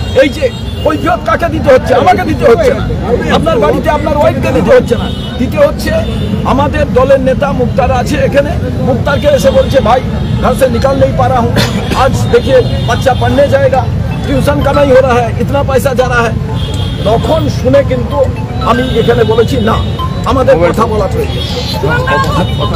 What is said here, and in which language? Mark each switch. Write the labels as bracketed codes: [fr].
[bn] এই যে কৈফিয়ত কাকে দিতে হচ্ছে? আমাকে দিতে হচ্ছে না, আপনার বাড়িতে আপনার ওয়াইফকে দিতে হচ্ছে না, দিতে হচ্ছে আমাদের দলের নেতা মুক্তার আছে এখানে। মুক্তারকে এসে বলছে, ভাই [hi] घर से निकल नहीं पा रहा हूँ, आज देखिए बच्चा पढ़ने जाएगा, ट्यूशन का नहीं हो रहा है, इतना पैसा जा रहा है। [bn] তখন শুনে কিন্তু আমি এখানে বলেছি না, আমাদের কথা বলা প্রয়োজন।